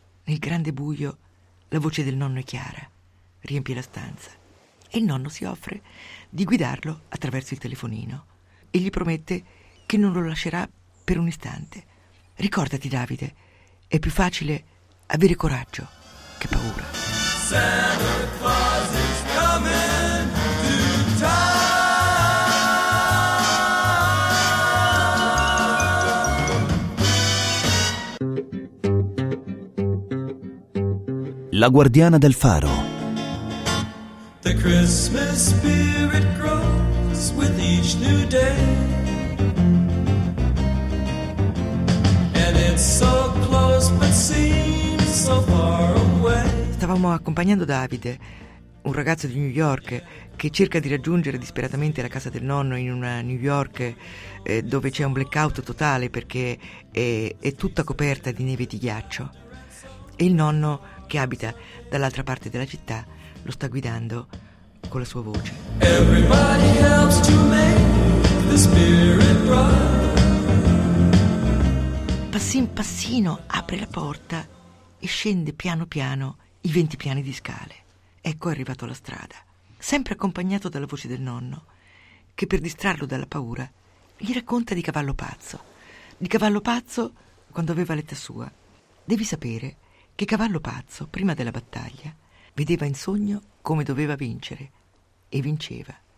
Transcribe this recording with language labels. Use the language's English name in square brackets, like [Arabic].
[Italian] Nel grande buio la voce del nonno è chiara, riempie la stanza, e il nonno si offre di guidarlo attraverso il telefonino e gli promette che non lo lascerà per un istante. «Ricordati, Davide, è più facile avere coraggio che paura.» [English] Santa Claus is coming to town. [Italian] La guardiana del faro. [English] The Christmas spirit grows with each new day, and it's so close but seems so far away. [Italian] Stavamo accompagnando Davide, un ragazzo di New York che cerca di raggiungere disperatamente la casa del nonno in una New York dove c'è un blackout totale perché è tutta coperta di neve e di ghiaccio. E il nonno, che abita dall'altra parte della città, lo sta guidando con la sua voce. [English] Everybody helps to make the spirit bright. [Italian] Passin passino apre la porta e scende piano piano i 20 piani di scale. Ecco, è arrivato alla strada, sempre accompagnato dalla voce del nonno, che per distrarlo dalla paura gli racconta di Cavallo Pazzo. Di Cavallo Pazzo quando aveva l'età sua. Devi sapere che Cavallo Pazzo, prima della battaglia, vedeva in sogno come doveva vincere, e vinceva.